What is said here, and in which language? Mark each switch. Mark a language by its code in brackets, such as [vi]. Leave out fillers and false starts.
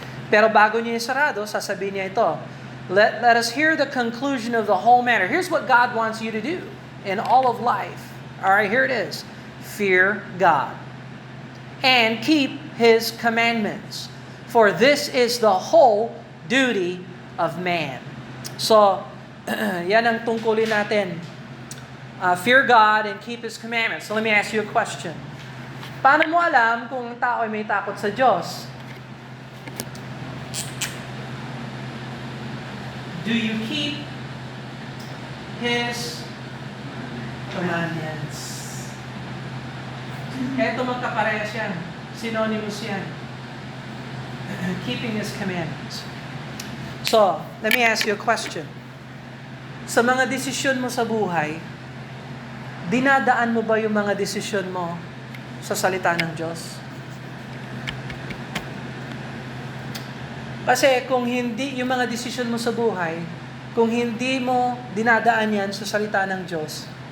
[tl] Pero bago niya isarado, sasabihin niya ito, [en] let us hear the conclusion of the whole matter. Here's what God wants you to do in all of life. All right, here it is. Fear God and keep His commandments, for this is the whole duty of man. [tl] So, yan ang tungkulin natin. [en] Fear God and keep His commandments. So let me ask you a question. [tl] Paano mo alam kung ang tao ay may takot sa Diyos? [en] Do you keep His commandments? [tl] Eto magkaparehas yan. Synonymous yan. Keeping His commandments. [en] So, let me ask you a question. [tl] Sa mga desisyon mo sa buhay, dinadaan mo ba yung mga desisyon mo sa salita ng Diyos? Kasi kung hindi, yung mga desisyon mo sa buhay, kung hindi mo dinadaan yan sa salita ng Diyos,